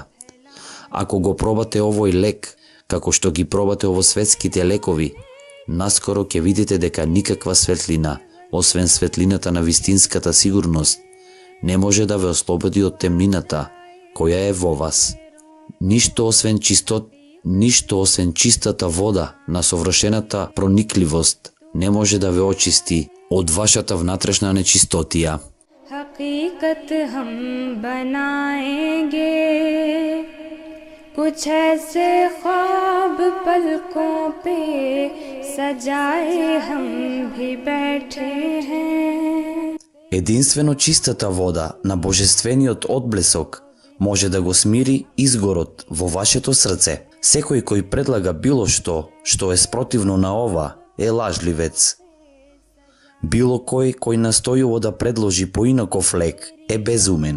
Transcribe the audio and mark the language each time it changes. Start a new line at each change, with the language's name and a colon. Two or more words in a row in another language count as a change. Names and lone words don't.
Macedonian: Ако го пробате овој лек, како што ги пробате овосветските лекови, наскоро ќе видите дека никаква светлина, освен светлината на вистинската сигурност, не може да ве ослободи од темнината која е во вас. Ништо освен чистата вода на совршената проникливост не може да ве очисти од вашата внатрешна нечистотија.
Hindi: हकीकत हम बनाएंगे, कुछ ऐसे ख्वाब पलकों पे सजाए हम भी बैठे हैं.
Macedonian: Единствено чистата вода на божествениот одблесок може да го смири изгорот во вашето срце. Секој кој предлага било што е спротивно на ова, е лажливец. Било кој настојува да предложи поинаков лек е безумен.